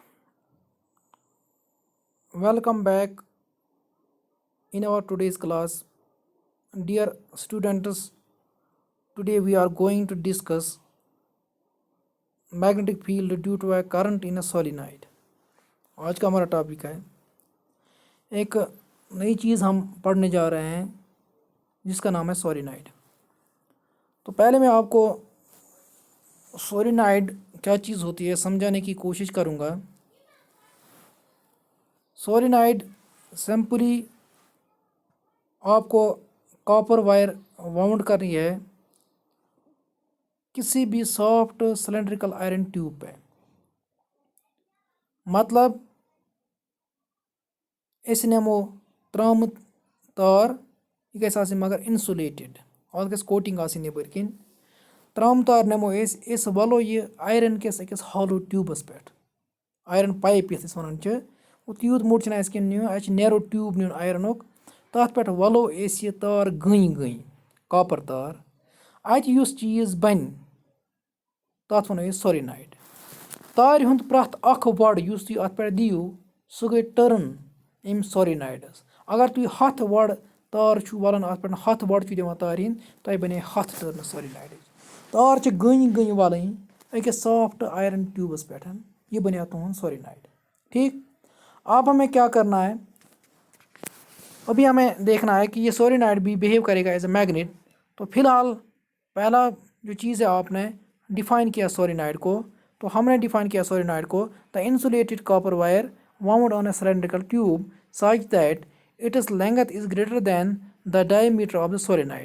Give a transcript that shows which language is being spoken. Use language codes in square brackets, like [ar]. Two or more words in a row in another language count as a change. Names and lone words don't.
[en] Welcome back in our today's class. Dear students, today we are going to discuss magnetic field due to a current in a solenoid. [hi] आज का हमारा टॉपिक है एक नई चीज़ हम पढ़ने जा रहे हैं जिसका नाम है सोलिनॉइड। तो पहले मैं आपको सोलिनॉइड क्या चीज़ होती है समझाने की कोशिश करूँगा। सोलिनॉइड सिंपली आपको [en] copper wire wound [hi] करनी है किसी भी [en] soft cylindrical iron tube [hi] पे। [ks] मतलब इस नेमो त्राम तार यह मगर इंसुलेटेड और कोटिंग नेबर त्राम तार नेमो वलो ये आयरन किस अकिस हॉलो ट्यूबस पे [en] iron pipe [ks] यस वन वो तूत मोट [en] narrow tube [ks] नुन आयरन तथ पे वलो ये तार गई कॉपर तार अत चीज़ बन तथ वो सोलिनॉइड। तार हुंद प्रथ अख वड़ अत पे दियो सह गई टर्न अम सोलिनॉइडस। अगर तुम हथ वड़ तार वलान अत पे हथ वड़ दिवान तार हिंद तह बने हथ टर्न सोलिनॉइड। तार गई वलन अकिस [en] soft iron [ks] ट्यूबस पे यह बने तुहद सोलिनॉइड। [hi] ठीक, अब हमें क्या करना है, अभी हमें देखना है कि ये सोलिनॉइड भी बिहेव करेगा [en] as a magnet. [hi] तो फिलहाल पहला जो चीज़ है आपने डिफ़ाइन किया सोलिनॉइड को, तो हमने डिफ़ाइन किया सोलिनॉइड को [en] the insulated copper wire wound on a cylindrical tube such that it is length is greater than the diameter of the solenoid.